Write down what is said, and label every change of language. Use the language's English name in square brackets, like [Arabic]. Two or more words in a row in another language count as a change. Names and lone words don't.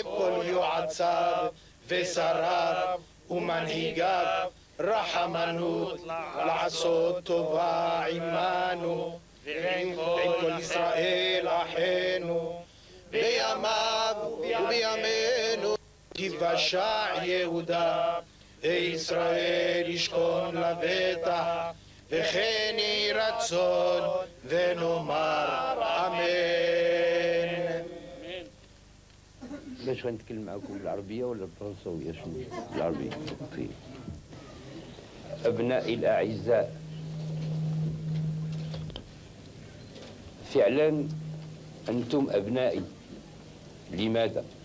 [Hebrew] כל יועציו ושריו ומנהיגיו רחמנות לעשות טובה עמנו ועם כל ישראל אחינו בימיו ובימינו תיוושע יהודה וישראל ישכון לבטח וכן יהי רצון ונאמר אמן. [Arabic] باش غنتكلم معكم بالعربية ولا بالفرنساوية؟ شنو بالعربية؟ اوكي. أبنائي الأعزاء، فعلا أنتم أبنائي. لماذا؟